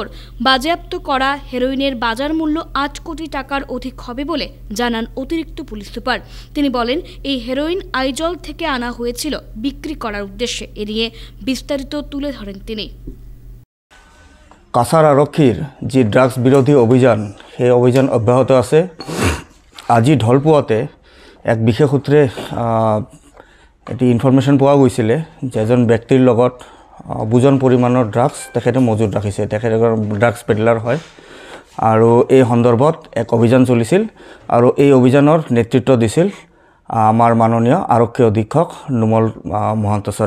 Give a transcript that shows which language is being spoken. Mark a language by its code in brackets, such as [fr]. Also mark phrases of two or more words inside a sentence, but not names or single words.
[bn] বাজেয়াপ্ত করা হেরোইনের বাজার মূল্য 8 কোটি টাকার অধিক হবে বলে জানান অতিরিক্ত পুলিশ সুপার। তিনি বলেন, এই হেরোইন আইজল থেকে আনা হয়েছিল বিক্রি করার উদ্দেশ্যে। এ নিয়ে বিস্তারিত তুলে ধরেন তিনি। কাছাড় আরক্ষীর যে ড্রাগস বিৰোধী অভিযান, সেই অভিযান অব্যাহত আছে। [as] আজি ঢলপুৱাতে এক বিশেষ সূত্ৰে এটি ইনফৰমেশ্যন পোৱা গৈছিলে যে এজন ব্যক্তিৰ লগত বুজন পৰিমাণৰ ড্ৰাগছ তেখেতে মজুত ৰাখিছে। তেখেত ড্ৰাগছ পেডলাৰ হয় আৰু এই সন্দৰ্ভত এক অভিযান চলিছিল আৰু এই অভিযানৰ নেতৃত্ব দিছিল আমাৰ মাননীয় আৰক্ষী অধীক্ষক নুমল মহন্ত ছাৰে।